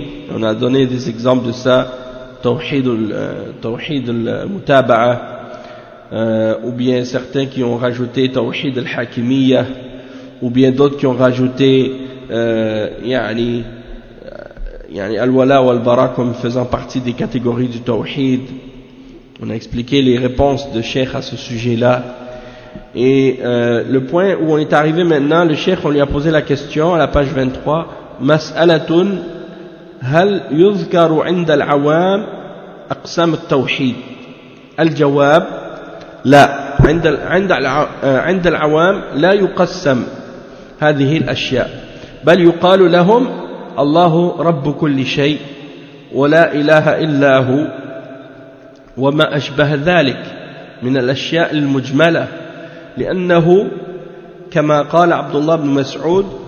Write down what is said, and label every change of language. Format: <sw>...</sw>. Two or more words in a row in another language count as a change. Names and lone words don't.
<fr>On a donné des exemples de ça,</fr> <ar>توحيد المتابعة,</ar> <fr>ou bien certains qui ont rajouté</fr> <ar>توحيد الحاكمية,</ar> <fr>ou bien d'autres qui ont rajouté</fr> <ar>الولاء والبراء</ar> <fr>comme faisant partie des catégories du tawhid. On a expliqué les réponses de Cheikh à ce sujet-là. Et le point où on est arrivé maintenant, le Cheikh, on lui a posé la question à la page 23,</fr> <ar>مسألة هل يذكر عند العوام أقسام التوحيد. الجواب لا عند العوام لا يقسم هذه الأشياء بل يقال لهم الله رب كل شيء ولا إله إلا هو وما أشبه ذلك من الأشياء المجملة لأنه كما قال عبد الله بن مسعود</ar>